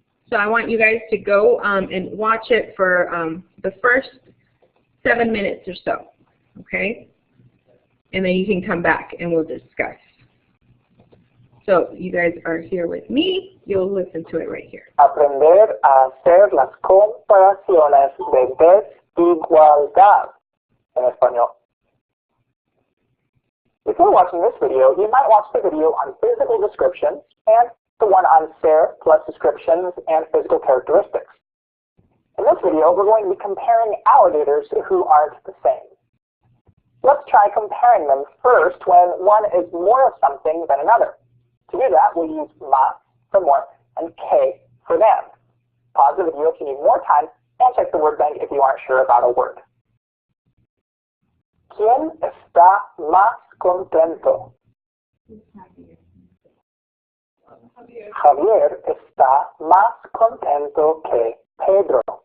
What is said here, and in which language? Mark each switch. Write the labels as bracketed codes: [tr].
[en] So I want you guys to go and watch it for the first 7 minutes or so, okay? And then you can come back and we'll discuss. So you guys are here with me. You'll listen to it right here. [es] Aprender a hacer las comparaciones de desigualdad en español. [en] Before watching this video, you might watch the video on physical descriptions and the one on SARE plus descriptions and physical characteristics. In this video, we're going to be comparing alligators who aren't the same. Let's try comparing them first when one is more of something than another. To do that, we'll use más for more and que for than. Pause the video if you need more time and check the word bank if you aren't sure about a word. [es] ¿Quién está más contento? Javier está más contento que Pedro.